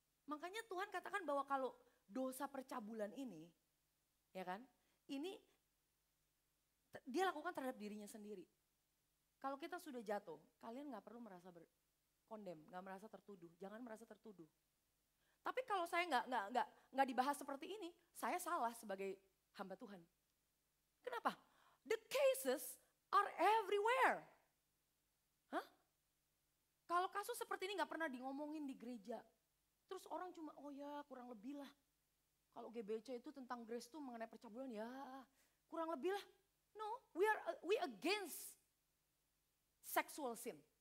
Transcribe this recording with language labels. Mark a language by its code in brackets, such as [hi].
[id] Makanya Tuhan katakan bahwa kalau dosa percabulan ini, ya kan, ini dia lakukan terhadap dirinya sendiri. Kalau kita sudah jatuh, kalian gak perlu merasa kondem, gak merasa tertuduh, jangan merasa tertuduh. Tapi kalau saya nggak dibahas seperti ini, saya salah sebagai hamba Tuhan. Kenapa? [en] The cases are everywhere. Hah? [id] Kalau kasus seperti ini nggak pernah ngomongin di gereja, terus orang cuma oh ya kurang lebih lah. Kalau GBC itu tentang grace itu mengenai percabulan ya kurang lebih lah. [en] No, we against sexual sin.